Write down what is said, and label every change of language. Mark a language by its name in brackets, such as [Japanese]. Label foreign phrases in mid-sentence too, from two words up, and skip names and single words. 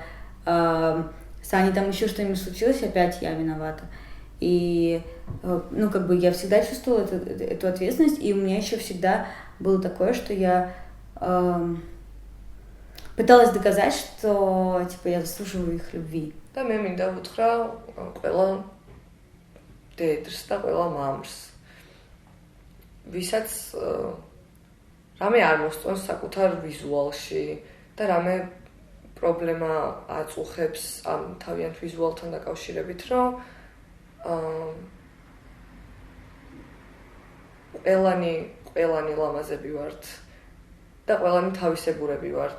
[Russian] С Аней там еще что-нибудь случилось, опять я виновата. И, ну, как бы, я всегда чувствовала эту ответственность, и у меня еще всегда было такое, что я пыталась доказать, что, типа, я заслуживаю их любви. [Georgian] და მე მინდა ვუთხრა ყველა დედს და ყველა მამს, ვისაც რამე არ მოსწონს საკუთარ ვიზუალში და რამე პრობლემა აწუხებს ამ თავიანთ ვიზუალთან დაკავშირებით, რომ ყველანი ლამაზები ვართ და ყველანი თავისებურები ვართ.